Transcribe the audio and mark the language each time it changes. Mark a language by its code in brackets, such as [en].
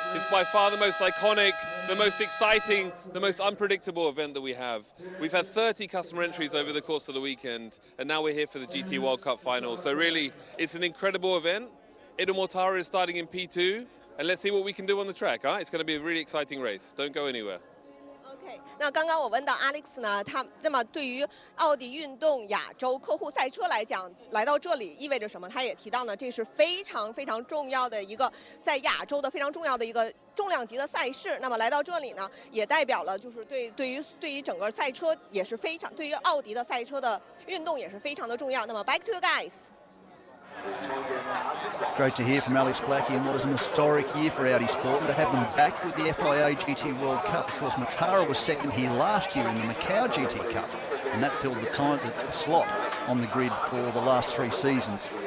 [en] It's by far the most iconic, the most exciting, the most unpredictable event that we have. We've had 30 customer entries over the course of the weekend, and now we're here for the GT World Cup final. So really, it's an incredible event. Edo Mortara is starting in P2, and let's see what we can do on the track. It's going to be a really exciting race. Don't go anywhere. [zh] OK， 那刚刚我问到 Alex 呢，那么对于奥迪运动亚洲客户赛车来讲，来到这里意味着什么？他也提到呢，这是非常非常重要的一个在亚洲的非常重要的一个重量级的赛事。那么来到这里呢，也代表了就是对于整个赛车也是非常，对于奥迪的赛车的运动也是非常的重要。那么 [en] back to you guys。 Great to hear from Alex Blackie, and what is an historic year for Audi Sport, and to have them back with the FIA GT World Cup. Of course, Mortara was second here last year in the Macau GT Cup, and that filled the slot on the grid for the last 3 seasons.